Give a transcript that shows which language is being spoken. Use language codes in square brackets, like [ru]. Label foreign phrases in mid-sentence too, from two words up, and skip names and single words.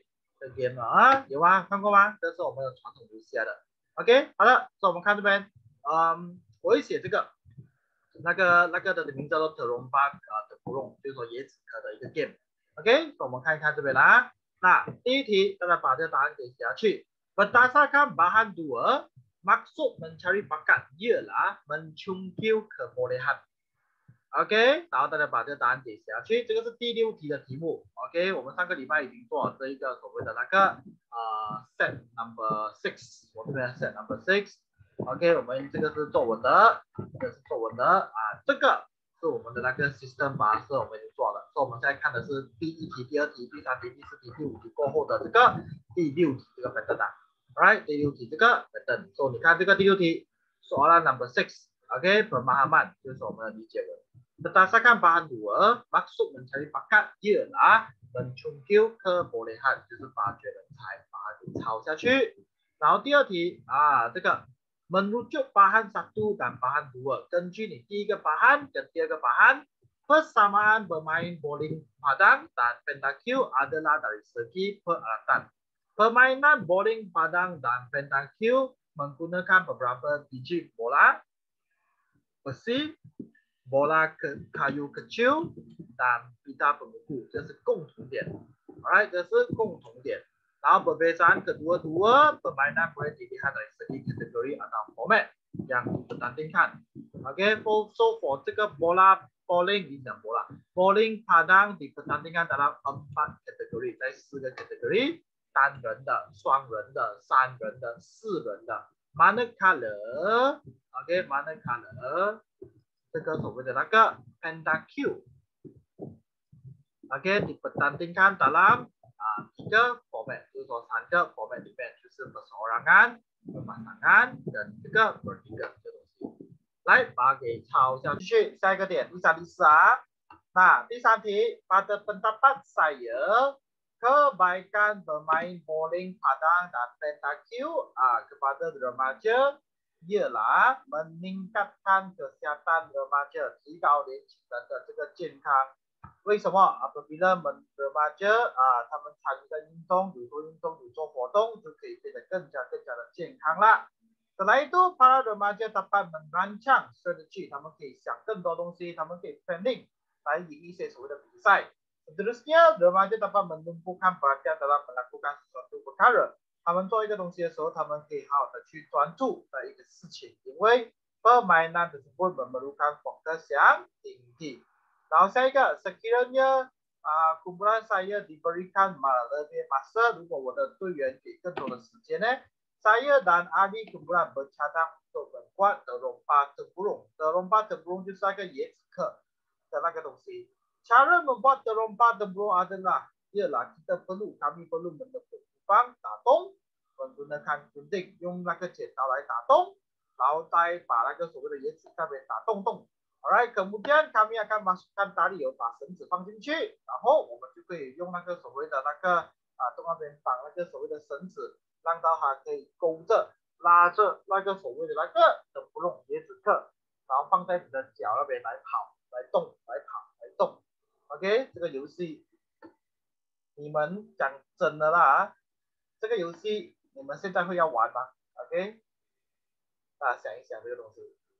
[zh] 这 game 啊，有吗？看过吗？这是我们的传统游戏来的。OK， 好了，所以我们看这边，我会写这个，那个的名字叫做 Teromba 的芙蓉，就是说椰子壳的一个 game。OK， 所以我们看一看这边啦。那第一题，大家把这个答案给写下去。 [ms] Berdasarkan bahan dua, maksud mencari bakat ialah mencungkil kebolehan。 [zh] OK， 然后大家把这个答案给写下去，这个是第6题的题目。OK， 我们上个礼拜已经做了这一个所谓的那个 [en] set number 6， [zh] 我这边 [en] set number 6。 [zh] OK， 我们这个是作文的，这个是作文的这个是我们的那个 system 吧，是我们已经做了。所以我们现在看的是第1题、第2题、第3题、第4题、第5题过后的这个第6题这个 pattern 啊。Alright， 第6题这个 pattern， 所以你看这个第6题 ，soalan number 6。OK， pemahaman 就是我们的理解文。 [ms] Berdasarkan bahan dua, maksud mencari bakat ialah mencungkil kebolehan， [zh] 就是发掘人才，把它给抄下去。然后第2题这个 [ms] merujuk bahan 1 dan bahan 2， [zh] 根据你第一个 [ms] bahan [zh] 跟第二个 [ms] bahan， persamaan bermain bowling padang dan pentakil adalah dari segi peralatan. Permainan bowling padang dan pentakil menggunakan beberapa biji bola, besi, bola kayu kecil dan pita pengukur， [zh] 这是共同点 ，alright， 这是共同点。 [ms] 然后 perbezaan kedua-dua permainan boleh dilihat dari segi kategori atau format yang dipertandingkan. [en] Okay, so for [ms] 这个 bowling 你讲 bowling padang dipertandingkan dalam 4 kategori， [zh] 在4个 kategori， 单人的、双人的、3人的、4人的。Manakala， OK， manakala。这个所谓的那个 pentakil， OK， [ms] dipertandingkan dalam 3 format， [zh] 就是说3个 format 里面，就是 [ms] perseorangan、berpasangan [zh] 跟这个 bertiga 这东西。来，把它给抄下去。下一个点，第3、第4那第3题 [ms] pada pendapat saya kebaikan bermain bowling padang dan pentakil kepada remaja ialah meningkatkan kesihatan remaja， [zh] 提高年轻人的这个健康。为什么 ？ [ms] apabila remaja [zh] 他们参与的运动，有做运动，有做活动，就可以变得更加的健康啦。 [ms] Setelah itu para remaja dapat merancang strategi， [zh] 他们可以想更多东西，他们可以 planning 来赢一些所谓的比赛。 [ms] Seterusnya remaja dapat menumpukan perhatian dalam melakukan sesuatu perkara。 [zh] 他们做一个东西的时候，他们可以好好的去专注的一个事情，因为 [ms] permainan tersebut memerlukan fokus yang tinggi。 [zh] 然后下一个 [ms] sekiranya kumpulan saya diberikan lebih masa， [zh] 如果我的队员给更多的时间呢 [ms] Saya dan adik kemudian bercadang untuk membuat terompa tempurung. Terompa tempurung [zh] 就是那个椰子壳的那个东西。 [ms] Cara membuat terompa tempurung adalah ialah kami perlu menepuk lubang datung menggunakan gunting [zh] 用那个剪刀来打洞，然后再把那个所谓的椰子壳给打洞洞。Alright, [ms] kemudian kami akan masukkan tali [zh] 油，把绳子放进去，然后我们就可以用那个所谓的那个从那边绑那个所谓的绳子。让到它可以勾着拉着那个所谓的那个不用椰子壳，然后放在你的脚那边来跑来动来跑来动。OK， 这个游戏你们讲真的啦，这个游戏你们现在会要玩吗 ？OK， 大家想一想这个东西。